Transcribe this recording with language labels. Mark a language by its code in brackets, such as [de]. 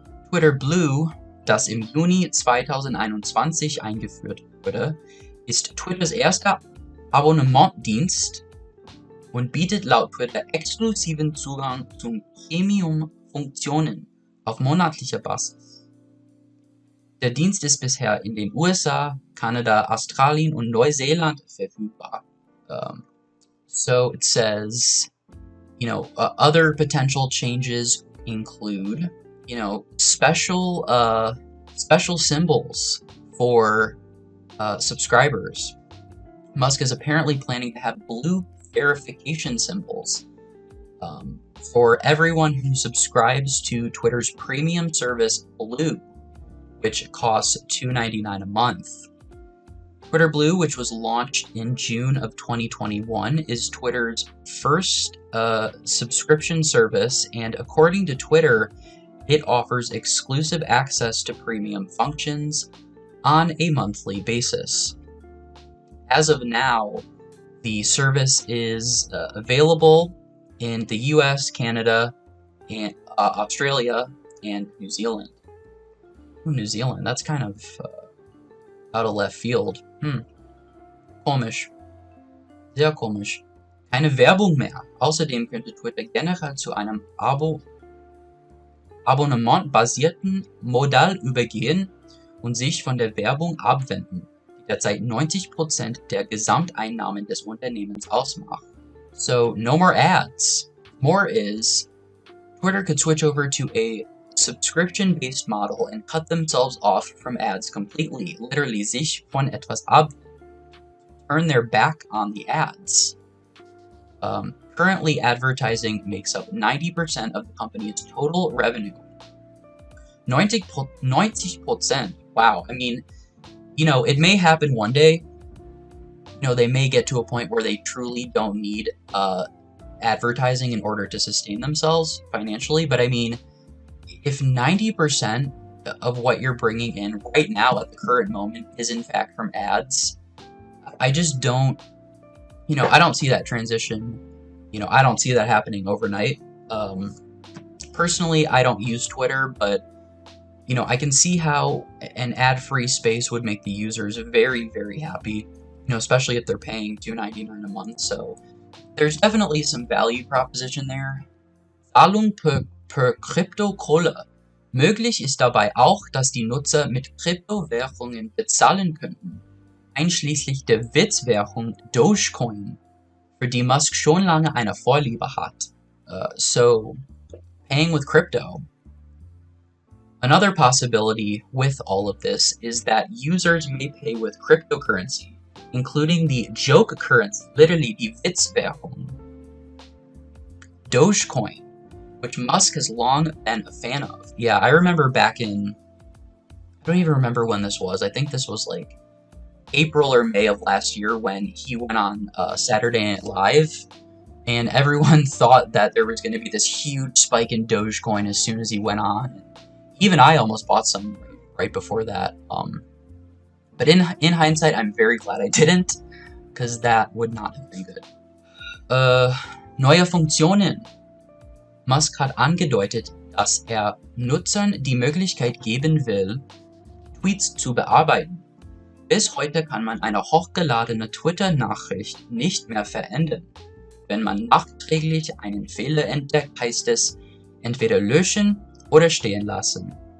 [de] Twitter Blue, das im Juni 2021 eingeführt wurde, ist Twitters erster Abonnementdienst und bietet laut Twitter exklusiven Zugang zu Premium-Funktionen auf monatlicher Basis. Der Dienst ist bisher in den USA, Kanada, Australien und Neuseeland verfügbar. [en] So it says, other potential changes include, special symbols for subscribers. Musk is apparently planning to have blue verification symbols for everyone who subscribes to Twitter's premium service Blue, which costs $2.99 a month. Twitter Blue, which was launched in June of 2021, is Twitter's first subscription service, and according to Twitter, it offers exclusive access to premium functions on a monthly basis. As of now, the service is available in the US, Canada, and Australia, and New Zealand. Ooh, New Zealand, that's kind of out of left field. [de] Komisch. Sehr komisch. Keine Werbung mehr. Außerdem könnte Twitter generell zu einem abonnementbasierten Modell übergehen und sich von der Werbung abwenden, die derzeit 90% der Gesamteinnahmen des Unternehmens ausmacht. [en] So, no more ads. More is, Twitter could switch over to a subscription-based model and cut themselves off from ads completely. Literally, [de] sich von etwas ab. [en] Turn their back on the ads. Currently, advertising makes up 90% of the company's total revenue. 90%. Wow. I mean, it may happen one day. They may get to a point where they truly don't need advertising in order to sustain themselves financially. But I mean, if 90% of what you're bringing in right now at the current moment is in fact from ads, I just don't, I don't see that transition. I don't see that happening overnight. Personally, I don't use Twitter, but I can see how an ad-free space would make the users very, very happy, especially if they're paying $2.99 a month. So there's definitely some value proposition there. [de] Zahlung per Kryptokohle. Möglich ist dabei auch, dass die Nutzer mit Kryptowährungen bezahlen könnten, einschließlich der Witzwährung Dogecoin, für die Musk schon lange eine Vorliebe hat. [en] So, paying with crypto. Another possibility with all of this is that users may pay with cryptocurrency, including the joke currency, literally [de] die Witzwährung, [en] Dogecoin, which Musk has long been a fan of. Yeah, I remember back in, I don't even remember when this was. I think this was like April or May of last year when he went on Saturday Night Live, and everyone thought that there was going to be this huge spike in Dogecoin as soon as he went on. Even I almost bought some right before that. But in hindsight, I'm very glad I didn't, because that would not have been good. [de] Neue Funktionen. Musk hat angedeutet, dass Nutzern die Möglichkeit geben will, Tweets zu bearbeiten. Bis heute kann man eine hochgeladene Twitter-Nachricht nicht mehr verändern. Wenn man nachträglich einen Fehler entdeckt, heißt es entweder löschen oder stehen lassen.